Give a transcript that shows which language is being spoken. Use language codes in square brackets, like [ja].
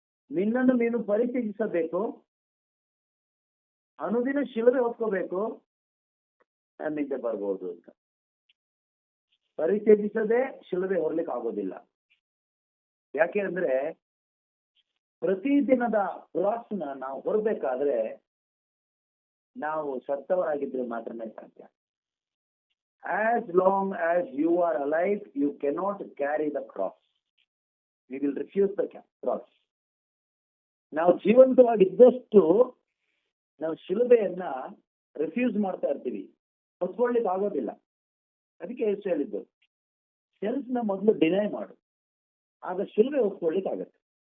[kn] ನಿನ್ನನ್ನು ನೀನು ಪರಿತ್ಯಜಿಸಬೇಕು, ಅನುದಿನ ಶಿಲುಬೆ ಹೊತ್ಕೋಬೇಕು, ನನ್ನ ಹಿಂದೆ ಬರ್ಬೋದು ಅಂತ. ಪರಿತ್ಯಜಿಸದೆ ಶಿಲುಬೆ ಹೊರಲಿಕ್ಕೆ ಆಗೋದಿಲ್ಲ. ಯಾಕೆ ಅಂದ್ರೆ, ಪ್ರತಿದಿನದ ಕ್ರಾಸ್ನ ನಾವು ಹೊರಬೇಕಾದ್ರೆ ನಾವು ಸತ್ತವರಾಗಿದ್ರೆ ಮಾತ್ರನೇ ಸಾಧ್ಯ. [en] As long as you are alive, you cannot carry the cross. We will refuse the cross. [kn] ನಾವು ಜೀವಂತವಾಗಿದ್ದಷ್ಟು ನಾವು ಶಿಲುಬೆಯನ್ನ ರಿಫ್ಯೂಸ್ ಮಾಡ್ತಾ ಇರ್ತೀವಿ, ಹೊತ್ಕೊಳ್ಳಿಕ್ಕೆ ಆಗೋದಿಲ್ಲ. ಅದಕ್ಕೆ ಎಷ್ಟು ಹೇಳಿದ್ದು, ಸೆಲ್ಫ್ ನ ಮೊದಲು ಡಿನೈ ಮಾಡು, ಆಗ ಶಿಲುಬೆ ಹೊತ್ಕೊಳ್ಳಿಕ್ಕೆ ಆಗತ್ತೆ.